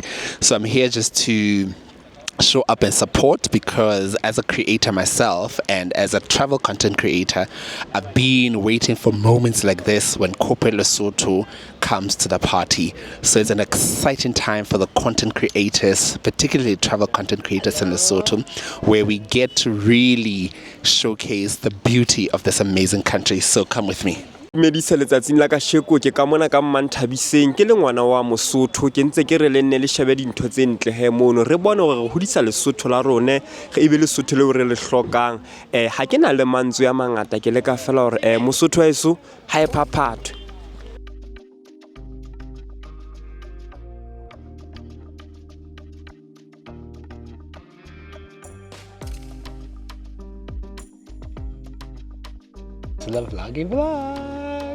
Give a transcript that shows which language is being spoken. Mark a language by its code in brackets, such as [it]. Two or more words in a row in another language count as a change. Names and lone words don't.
[en] So I'm here just to show up and support, because as a creator myself and as a travel content creator, I've been waiting for moments like this when corporate Lesotho comes to the party. So it's an exciting time for the content creators, particularly travel content creators in Lesotho, where we get to really showcase the beauty of this amazing country. So come with me. [st] Medisa letsatsing la ka sheko ke ka mona ka Manthabiseng ke le ngwana wa Mosotho ke ntse ke re le nne le shabe dintho tse ntle he mono re bone gore re hodisa Lesotho la rone ge e be Lesotho le re le hlokang ha ke na le mantswe ya mangata ke le ka fela gore Mosotho wa eso ha e phaphatwe. [en] To the vloggy vlog.